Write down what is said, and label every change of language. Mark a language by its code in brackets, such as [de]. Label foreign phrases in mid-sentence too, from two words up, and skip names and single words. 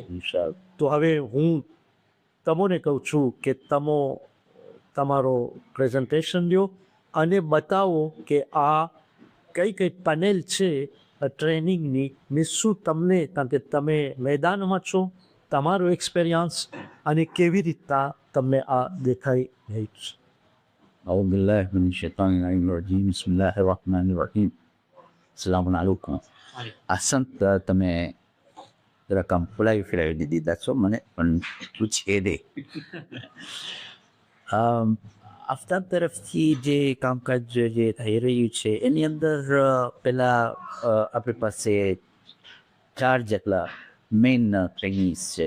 [gu] તો હવે હું તમને કહું છું કે તમારો પ્રેઝન્ટેશન લ્યો અને બતાવો કે આ કઈ કઈ પેનલ છે ટ્રેનિંગની, ને શું તમને, કારણ કે તમે મેદાનમાં છો, તમારો એક્સપિરિયન્સ અને કેવી રીતના તમને આ દેખાઈ રહી છે. [ar] أعوذ بالله من الشيطان الرجيم بسم الله الرحمن الرحيم السلام عليكم أحسنت [gu] તમે રકમ ફુલાવી દીધી દાસો મને પણ પૂછે દે. આફતાબ તરફથી જે કામકાજ જે થઈ રહ્યું છે એની અંદર પહેલાં આપણી પાસે 4 જેટલા [en] main trainings [gu] છે.